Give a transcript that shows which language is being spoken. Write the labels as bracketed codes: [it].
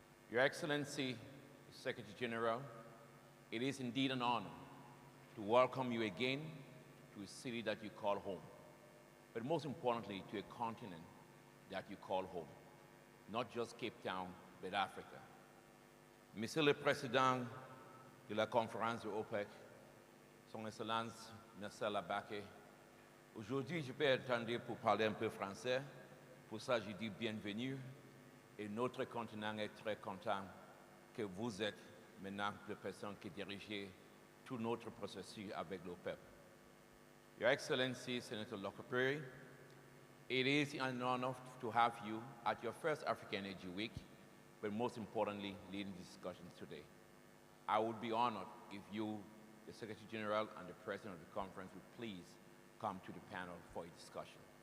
[en] Your Excellency, Secretary General, it is indeed an honor to welcome you again to a city that you call home, but most importantly, to a continent that you call home, not just Cape Town, but Africa. [fr] Monsieur le Président de la conférence de OPEC, Son Excellence Marcel Abeke, aujourd'hui, je peux attendre pour parler un peu français. Pour ça, je dis bienvenue. Et notre continent est très content que vous êtes maintenant la personne qui dirige tout notre processus avec l'OPEC. [en] Your Excellency, Senator Lokpobiri, it is an honor to have you at your first African Energy Week, but most importantly, leading the discussions today. I would be honored if you, the Secretary General and the President of the conference, would please come to the panel for a discussion.